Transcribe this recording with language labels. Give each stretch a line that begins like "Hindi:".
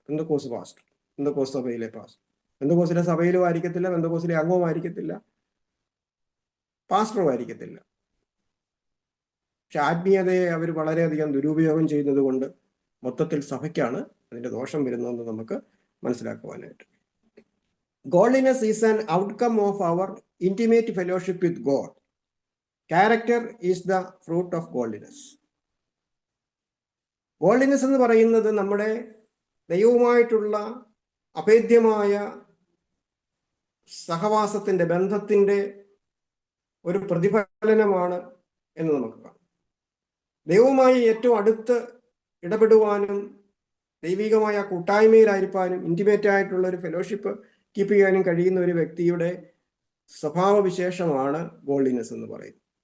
Malayalam: ബന്ധുക്കോസ് pastor, ബന്ധുക്കോസ് സഭയിലെ pastor. ബന്ധുക്കോസിലെ സഭയിലും ആയിരിക്കത്തില്ല, ബന്ധുക്കോസിലെ അംഗവും ആയിരിക്കത്തില്ല, പാസ്റ്ററും ആയിരിക്കത്തില്ല. പക്ഷെ ആത്മീയതയെ അവർ വളരെയധികം ദുരുപയോഗം ചെയ്യുന്നത് കൊണ്ട് മൊത്തത്തിൽ സഭയ്ക്കാണ് അതിന്റെ ദോഷം വരുന്നതെന്ന് നമുക്ക് മനസ്സിലാക്കുവാനായിട്ട്.
English: Godliness is an outcome of our intimate fellowship with God. Character is the fruit of godliness.
Malayalam: Godliness എന്ന് പറയുന്നത് നമ്മുടെ ദൈവവുമായിട്ടുള്ള അഭേദ്യമായ സഹവാസത്തിന്റെ ബന്ധത്തിന്റെ ഒരു പ്രതിഫലനമാണ് എന്ന് നമുക്ക് കാണാം. ദൈവവുമായി ഏറ്റവും അടുത്ത് ഇടപെടുവാനും ദൈവികമായ കൂട്ടായ്മയിലായിരിക്കാനും ഇന്റിമേറ്റ് ആയിട്ടുള്ള ഒരു ഫെലോഷിപ്പ് കീപ്പ് ചെയ്യാനും കഴിയുന്ന ഒരു വ്യക്തിയുടെ സ്വഭാവവിശേഷമാണ് ഗോൾഡിനെസ് എന്ന് പറയുന്നത്.